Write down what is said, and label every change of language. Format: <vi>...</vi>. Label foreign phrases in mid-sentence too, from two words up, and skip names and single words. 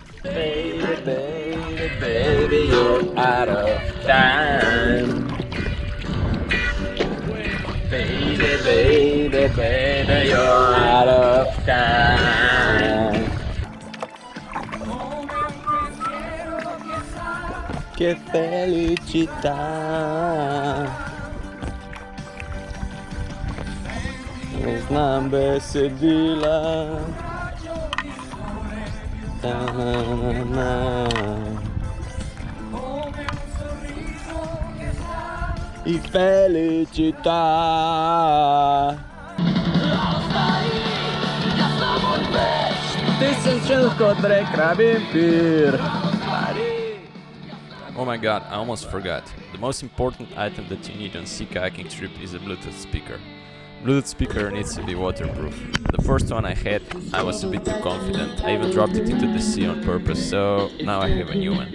<en>Baby, you're out of time. Baby, Baby, baby, you're out of time.</en> <it>Che felicità.</it> <sl>Znam besedila.</sl> <it>I felicità. Ti sem šel kot rekrabin pir.</it> <en>Oh my god, I almost forgot. The most important item that you need on sea kayaking trip is a Bluetooth speaker. Bluetooth speaker needs to be waterproof. The first one I had, I was a bit too confident. I even dropped it into the sea on purpose, so now I have a new one.</en>